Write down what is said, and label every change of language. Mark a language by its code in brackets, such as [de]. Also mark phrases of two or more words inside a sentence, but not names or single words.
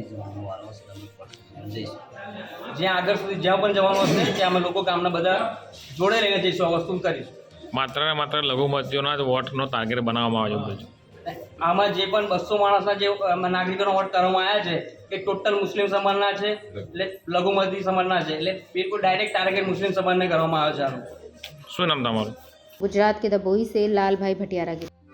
[gu] જ્યાં આગળ સુધી જ્યાં પણ જવાનું હશે ત્યાં અમે લોકો ગામના બધા જોડે લઈને જઈશું, આ વસ્તુ કરીશું। માત્ર ને માત્ર લઘુમતીઓના જ વોટનો ટાર્ગેટ બનાવવામાં આવ્યો છે। આમાં જે પણ 200 માણસના જે નાગરિકોનો વોટ કરવામાં આવ્યા છે એ ટોટલ મુસ્લિમ સમાજના છે, એટલે લઘુમતી સમાજના છે, એટલે બિલકુલ [en] direct target [gu] મુસ્લિમ સમાજને કરવામાં આવ્યો છે। શું નામ તમારું? [hi] गुजरात के दबोई से लाल भाई भटियारा की